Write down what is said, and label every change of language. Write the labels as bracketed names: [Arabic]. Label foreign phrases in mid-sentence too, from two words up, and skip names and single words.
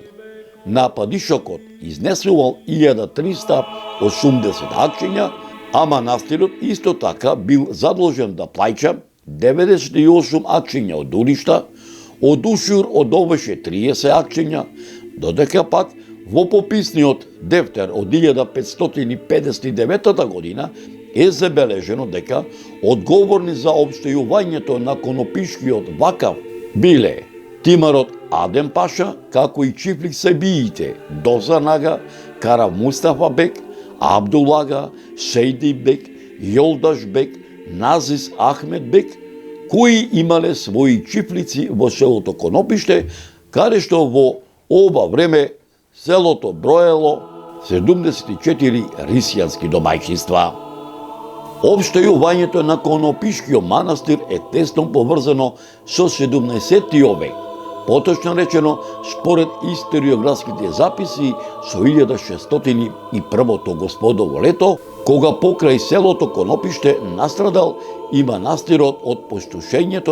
[Macedonian] на падишокот изнесувал 1380 акчиња, А манастирот исто така бил задолжен да плаќа 98 акчиња од уришта, од ушур одолвеше 30 акчиња, додека пак во пописниот дефтер од 1559 година е забележено дека одговорни за општејувањето на конопишкиот вакав биле тимарот Адем Паша, како и чифлик сабиите Дозан ага, Кара Мустафа бек, Абдулага, Сейди бек, Јолдаш бек, Назис Ахмед бек, кои имале своји чифлици во селото Конопиште, каде што во ова време селото броело 74 рисијански домаќинства. Општејувањето на Конопишкиот манастир е тесно поврзано со 17 век, поточно речено според историографските записи со 1601 господово лето, кога покрај селото Конопиште настрадал и манастирот од пустошењето